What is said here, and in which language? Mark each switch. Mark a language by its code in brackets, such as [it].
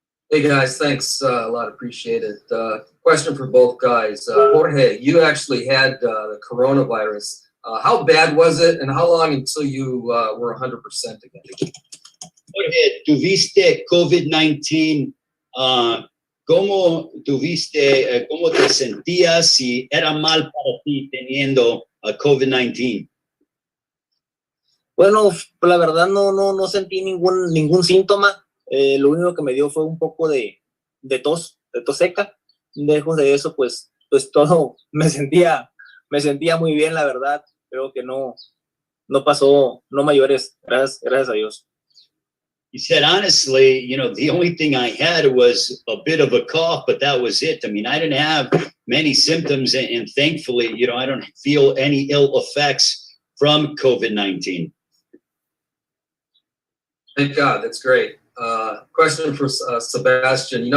[en] Hey guys, thanks a lot. Appreciate it. Question for both guys. Jorge, you actually had the coronavirus. How bad was it, and how long until you were 100% again? [es] Jorge, tuviste COVID-19. ¿Cómo te sentías si era mal para ti teniendo COVID-19? Bueno, la verdad no sentí ningún síntoma. Lo único que me dio fue un poco de tos seca. Lejos de eso, pues todo me sentía muy bien, la verdad. Creo que no pasó, no mayores, gracias a Dios. [en] He said, honestly, the only thing I had was a bit of a cough, but that was it. I mean, I didn't have many symptoms, and thankfully, I don't feel any ill effects from COVID-19. Thank God, that's great. Question for Sebastian.